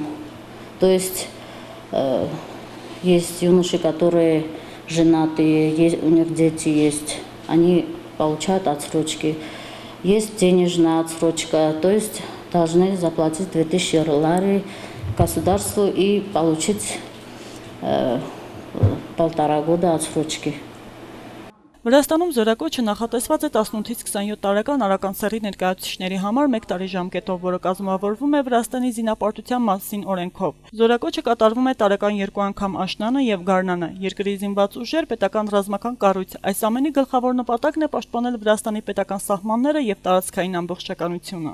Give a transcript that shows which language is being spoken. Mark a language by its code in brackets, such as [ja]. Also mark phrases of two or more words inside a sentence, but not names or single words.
[ru] То есть есть юноши, которые женатые, у них дети есть, они получают отсрочки. Есть денежная отсрочка, то есть должны заплатить 2000 лари государству и получить 1,5 года отсрочки. [hy] Վրաստանում զորակոչը նախատեսված է 18-ից 27 տարեկան արական սեռի ներկայացուցիչների համար 1 տարի ժամկետով, որը կազմավորվում է Վրաստանի զինապարտության մասին օրենքով։ Զորակոչը կատարվում է տարեկան 2 անգամ աշնանը եւ գարնանը։ Երկրի զինված ուժեր, պետական ռազմական կառույց։ Այս ամենի գլխավոր նպատակն է պաշտպանել Վրաստանի պետական սահմանները եւ տարածքային ամբողջականությունը։